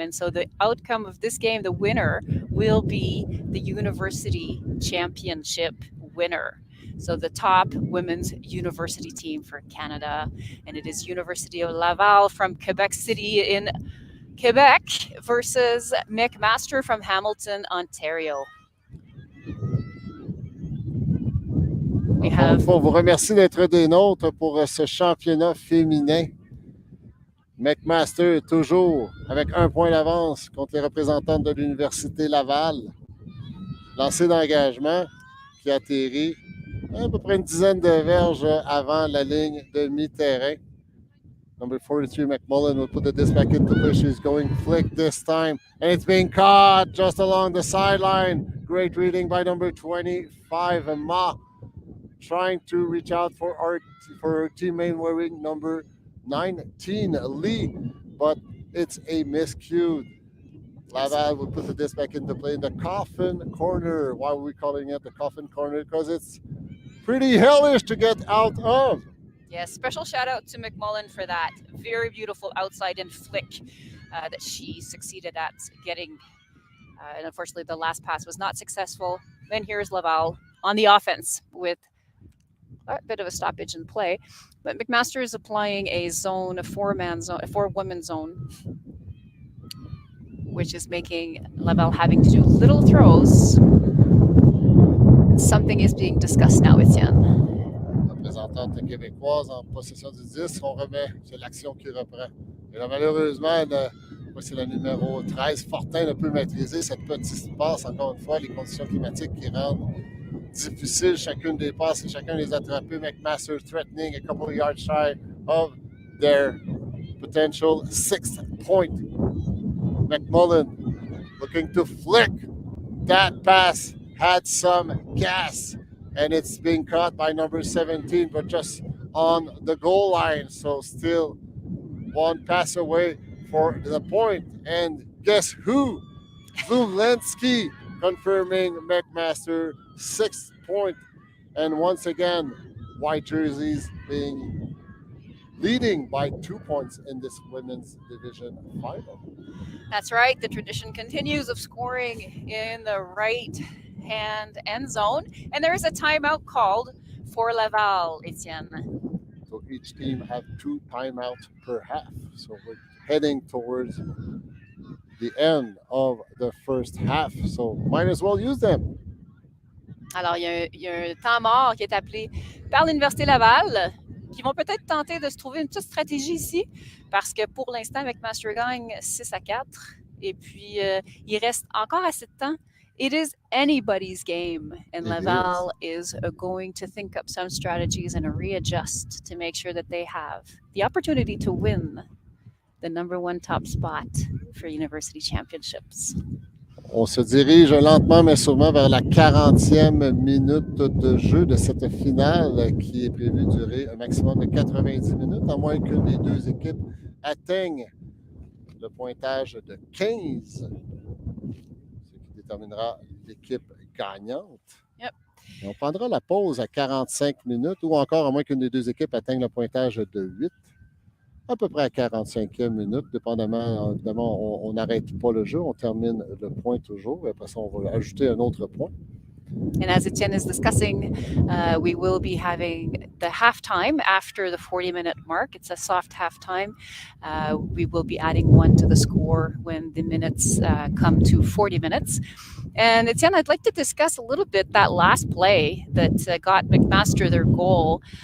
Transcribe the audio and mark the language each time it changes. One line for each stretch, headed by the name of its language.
English: And so the outcome of this game, the winner, will be the university championship winner. So the top women's university team for Canada. And it is University of Laval from Quebec City in Quebec versus McMaster from Hamilton, Ontario.
French: On vous remercie d'être des nôtres pour ce championnat féminin. McMaster est toujours avec 1 point d'avance contre les représentantes de l'Université Laval. Lancé d'engagement qui atterrit à peu près une dizaine de verges avant la ligne de mi-terrain.
English: Number 43, McMullen will put the disc back into play. She's going flick this time, and it's being caught just along the sideline. Great reading by number 25, Ma, trying to reach out for her teammate wearing number 19, Lee, but it's a miscue. Laval will put the disc back into play in the coffin corner. Why are we calling it the coffin corner? Because it's pretty hellish to get out of. Yes, special shout out to McMullen for that very beautiful outside in flick that she succeeded at getting. And unfortunately, the last pass was not successful. Then here's Laval on the offense with a bit of a stoppage in play. But McMaster is applying a zone, a four-woman zone, which is making Laval having to do little throws. Something is being discussed now, Etienne.
French: Représentante québécoise en possession du 10, on remet, c'est l'action qui reprend. Et là, malheureusement, c'est le numéro 13, Fortin ne peut maîtriser cette petite passe, encore une fois, les conditions climatiques qui rendent difficile chacune des passes et chacun les attraper.
English: McMaster threatening a couple of yards shy of their potential 6th point. McMullen looking to flick. That pass had some gas, and it's being caught by number 17, but just on the goal line. So still one pass away for the point. And guess who? Zumlensky confirming McMaster 6th point. And once again, white jerseys leading by 2 points in this women's division final. That's right. The tradition continues of scoring in the right-hand end zone. And there is a timeout called for Laval, Etienne. So each team have 2 timeouts per half. So we're heading towards the end of the first half. So might as well use them.
French: Alors, il y a un temps mort qui est appelé par l'Université Laval, qui vont peut-être tenter de se trouver une petite stratégie ici, parce que pour l'instant, McMaster gagne 6-4. Et puis, il reste encore assez de temps.
English: It is anybody's game, and Laval is going to think up some strategies and readjust to make sure that they have the opportunity to win the number 1 top spot for University Championships.
French: On se dirige lentement mais sûrement vers la 40e minute de jeu de cette finale qui est prévue durer un maximum de 90 minutes, à moins qu'une des deux équipes atteigne le pointage de 15, ce qui déterminera l'équipe gagnante.
English: Yep.
French: Et on prendra la pause à 45 minutes ou encore à moins qu'une des deux équipes atteigne le pointage de 8. À peu près à 45e minute, dépendamment, évidemment, on n'arrête pas le jeu, on termine le point toujours, et après ça, on va ajouter un autre point.
English: And as Etienne is discussing, we will be having the halftime after the 40-minute mark. It's a soft halftime. We will be adding 1 to the score when the minutes come to 40 minutes. And Etienne, I'd like to discuss a little bit that last play that got McMaster their goal.